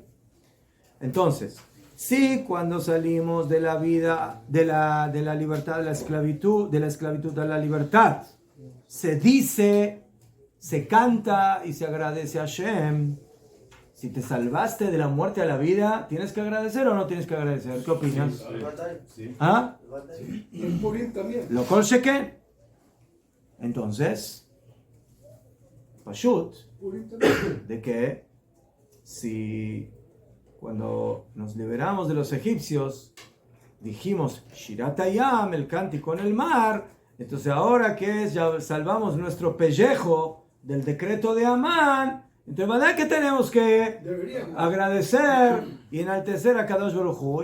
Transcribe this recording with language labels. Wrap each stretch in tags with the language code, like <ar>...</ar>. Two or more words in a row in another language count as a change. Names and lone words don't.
<es>Entonces, sí, cuando salimos de la vida, de la libertad a la esclavitud, de la esclavitud a la libertad, se dice, se canta y se agradece a Hashem. Si te salvaste de la muerte a la vida, ¿tienes que agradecer o no tienes que agradecer? ¿Qué opinas? ¿Ah? Y el Purim también.</es> <he>לא כל שכן.</he> <es>Entonces, Pashut, Purim también. de que si cuando nos liberamos de los egipcios dijimos</es> <he>שירת הים,</he> <es>el cántico en el mar, entonces ahora que es, ya salvamos nuestro pellejo del decreto de Amán, entonces ¿verdad que tenemos que agradecer y enaltecer a</es> <he>קדוש ברוך הוא?</he>